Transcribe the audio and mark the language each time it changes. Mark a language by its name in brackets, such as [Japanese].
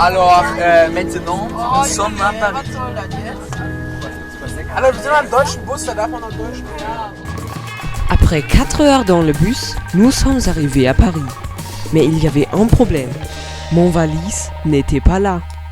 [French] Alors, maintenant, nous sommes à Paris. [German] Alors, wir sind am deutschen Bus, da darf man noch Deutsch sprechen. [French] Après 4 heures dans le bus, nous sommes arrivés à Paris. Mais il y avait un problème. Mon valise n'était pas là.